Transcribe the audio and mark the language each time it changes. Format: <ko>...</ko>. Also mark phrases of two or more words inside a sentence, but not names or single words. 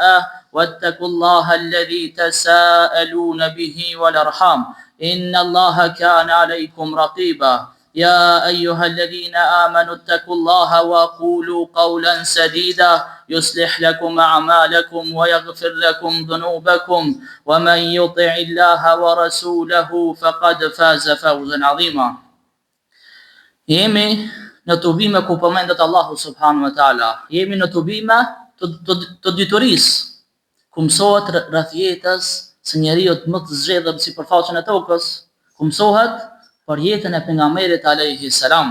<ar>واتقوا الله الذي تساءلون به والأرحام إن الله كان عليكم رقيبا يا أيها الذين آمنوا اتقوا الله وقولوا قولا سديدا يصلح لكم أعمالكم ويغفر لكم ذنوبكم ومن يطع الله ورسوله فقد فاز فوزا عظيما.</ar> <sq>Jemi në tubime ku përmendet Allahu</sq> <ar>سبحانه وتعالى.</ar> <sq>Jemi në tubime të diturisë, ku mësohet rreth jetës së njeriu më të zgjedhur si përfaqen e tokës, ku mësohet për jetën e pejgamberit</sq> <ar>عليه السلام.</ar>